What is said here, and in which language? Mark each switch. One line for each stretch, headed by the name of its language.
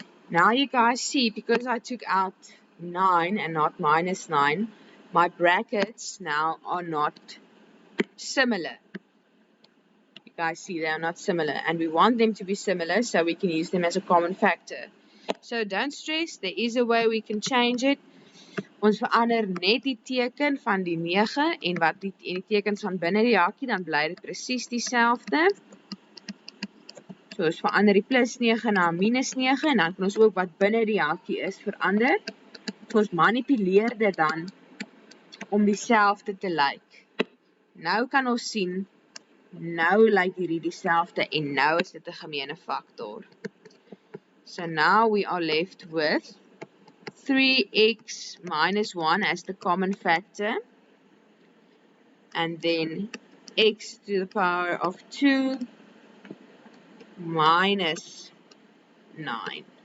English: Now you guys see, because I took out 9 and not minus 9, my brackets now are not similar. You guys see they are not similar, and we want them to be similar so we can use them as a common factor. So don't stress, there is a way we can change it.
Afrikaans: Ons verander net die teken van die 9 en die tekens van binne die hakkie, dan bly dit presies dieselfde. So ons verander die plus 9 na minus 9 en dan kan ons ook wat binne die hakkie is verander. So ons manipuleer dit dan om dieselfde te lyk. Nou kan ons sien, nou lyk hierdie dieselfde en nou is dit 'n gemeene faktor.
English: So now we are left with 3x minus 1 as the common factor, and then x to the power of 2 minus 9.